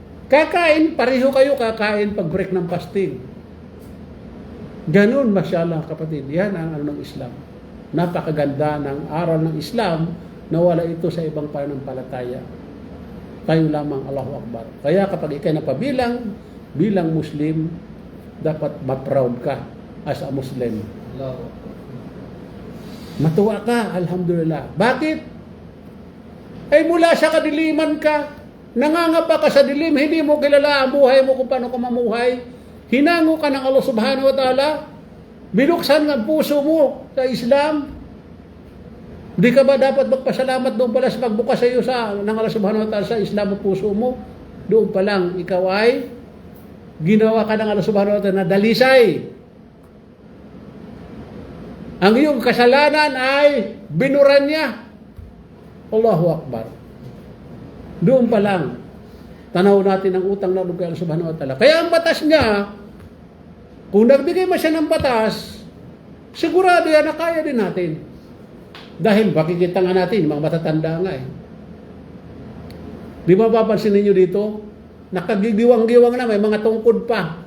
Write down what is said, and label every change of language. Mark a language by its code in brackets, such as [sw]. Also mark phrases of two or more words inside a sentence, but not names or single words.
[tl] Kakain, pareho kayo kakain pag break ng fasting. Ganun, mashallah kapatid. Yan ang ano ng Islam. Napakaganda ng aral ng Islam na wala ito sa ibang pananampalataya. Tayo lamang, [ar] الله أكبر. [tl] Kaya kapag ikay napabilang, bilang Muslim, dapat ma-proud ka [en] as a Muslim. [tl] Allahu. Matuwa ka, alhamdulillah. Bakit? Ay mula sa kadiliman ka, nangangapa ka sa dilim, hindi mo kilala ang buhay mo kung paano ka mamuhay. Hinango ka ng Allah [ar] سبحانه وتعالى, [tl] binuksan ang puso mo sa Islam. Di ka ba dapat magpasalamat doon pala sa pagbukas sa iyo ng Allah [ar] سبحانه وتعالى [tl] sa Islam ang puso mo? Doon pa lang, ikaw ay ginawa ka ng Allah [ar] سبحانه وتعالى [tl] na dalisay. Ang iyong kasalanan ay binuran niya. [ar] الله أكبر. [tl] Doon pa lang, tanaw natin ang utang na loob kay Allah [ar] سبحانه وتعالى. [tl] Kaya ang batas niya, kung nagbigay mo siya ng batas, sigurado yan na kaya din natin. Dahil makikita nga natin, mga matatanda nga eh. Di ba papansin ninyo dito? Nakagigiwang-giwang na, may mga tungkod pa.